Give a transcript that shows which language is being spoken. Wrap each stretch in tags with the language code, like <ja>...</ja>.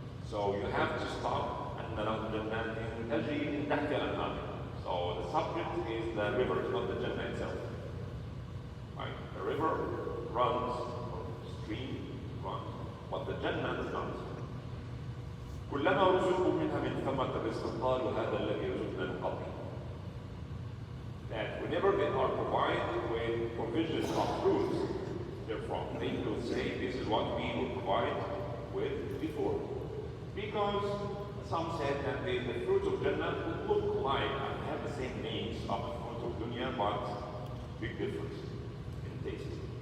<en>So you have to stop and allow Jannat tajri min tahtiha al-anhar. So the subject is the river, not the Jannah itself. Right? The river runs. Stream runs, but the Jannah does not.</en> <ar>كلما رزقوا منها من ثمرة الرزق قالوا هذا الذي رزقنا من قبل.</ar> <en>That whenever they are provided with provisions of fruits, therefrom they will say this is what we will provide with before. Because some said that the fruits of Jannah would look like and have the same names of the fruits of dunya, but big difference in taste.</en>